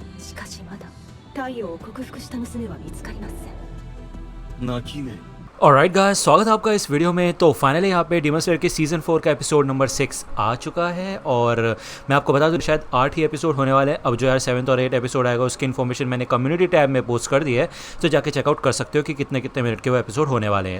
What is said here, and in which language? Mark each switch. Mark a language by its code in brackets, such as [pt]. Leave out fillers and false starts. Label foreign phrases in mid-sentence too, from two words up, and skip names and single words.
[ja] しかしまだ太陽を克服した娘は見つかりません。泣き目 [en] alright guys, [hi] स्वागत है आपका इस वीडियो में। तो फाइनली यहाँ पे डीमन स्लेयर के सीजन 4 का एपिसोड नंबर 6 आ चुका है और मैं आपको बता दूँ शायद 8 ही एपिसोड होने वाले हैं। अब जो यार 7th और 8th एपिसोड आएगा उसकी इन्फॉर्मेशन मैंने [en] community tab [hi] में पोस्ट कर दी है, तो जाके चेकआउट कर सकते हो कि कितने कितने मिनट के वो एपिसोड होने वाले हैं।